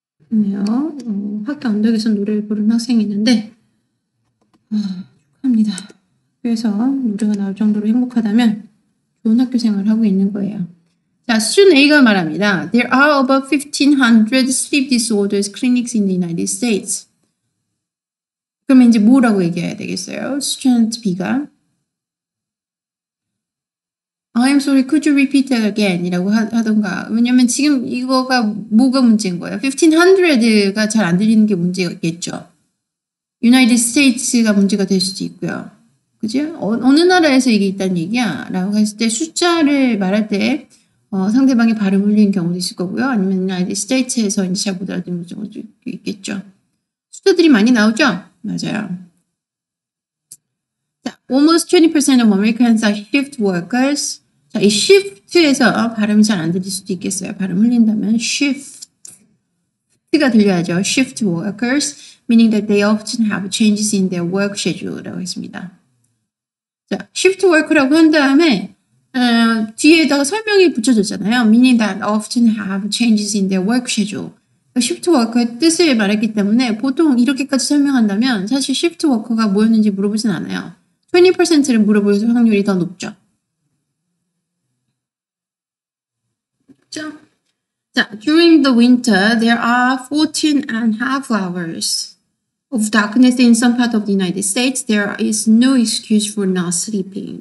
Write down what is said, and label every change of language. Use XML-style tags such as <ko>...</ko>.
<ko>네요. 학교 언덕에서 노래를 부르는 학생이 있는데 축하합니다. 그래서 노래가 나올 정도로 행복하다면 좋은 학교 생활을 하고 있는 거예요. 자, 수준 A가 말합니다.</ko> <en>There are about 1,500 sleep disorders clinics in the United States.</en> <ko>그러면 이제 뭐라고 얘기해야 되겠어요? 수준 B가</ko> <en>I'm sorry, could you repeat that again?</en> <ko>이라고 하던가. 왜냐면 지금 이거가 뭐가 문제인 거예요? 1,500가 잘 안 들리는 게 문제겠죠. United States가 문제가 될 수도 있고요. 그죠? 어느 나라에서 이게 있다는 얘기야? 라고 했을 때 숫자를 말할 때 상대방이 발음 흘리는 경우도 있을 거고요. 아니면 United States에서 이제 잘 못 알아듣는 경우도 있겠죠. 숫자들이 많이 나오죠? 맞아요. 자,</ko> <en>almost 20% of Americans are shift workers.</en> <ko>자, 이 shift에서 발음이 잘 안 들릴 수도 있겠어요. 발음 흘린다면 shift가 들려야죠.</ko> <en>shift workers, meaning that they often have changes in their work schedule</en> <ko>라고 했습니다. 자, shift work라고 한 다음에 뒤에다가 설명이 붙여졌잖아요.</ko> <en>meaning that often have changes in their work schedule.</en> <ko>shift worker의 뜻을 말했기 때문에 보통 이렇게까지 설명한다면 사실 shift worker가 뭐였는지 물어보진 않아요. 20%를 물어볼 확률이 더 높죠.</ko> <en>자, during the winter, there are 14.5 hours of darkness in some part of the United States. There is no excuse for not sleeping.</en>